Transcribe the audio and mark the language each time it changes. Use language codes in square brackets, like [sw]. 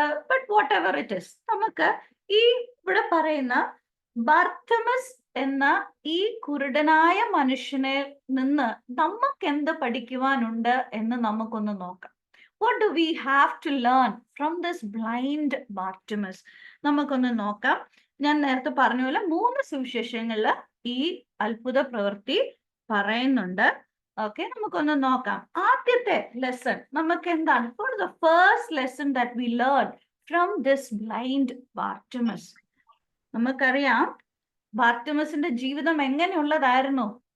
[en] but whatever it is, [ml] നമുക്ക് ഈ ഇവിടെ പറയുന്ന ബാർത്തിമസ് എന്ന ഈ കുരുടനായ മനുഷ്യനെ നിന്ന് നമുക്ക് എന്ത് പഠിക്കുവാനുണ്ട് എന്ന് നമുക്കൊന്ന് നോക്കാം. [en] What do we have to learn from this blind Bartimaeus? [ml] നമുക്കൊന്ന് നോക്കാം. ഞാൻ നേരത്തെ പറഞ്ഞ പോലെ 3 സുവിശേഷങ്ങളില് ഈ അത്ഭുത പ്രവൃത്തി പറയുന്നുണ്ട്. ഓക്കെ, നമുക്കൊന്ന് നോക്കാം. ആദ്യത്തെ ലെസൺ നമുക്ക് എന്താണ്? [en] For the first lesson that we learn from this blind Bartimaeus, [ml] നമുക്കറിയാം ബാർത്തിമസിന്റെ ജീവിതം എങ്ങനെയുള്ളതായിരുന്നു.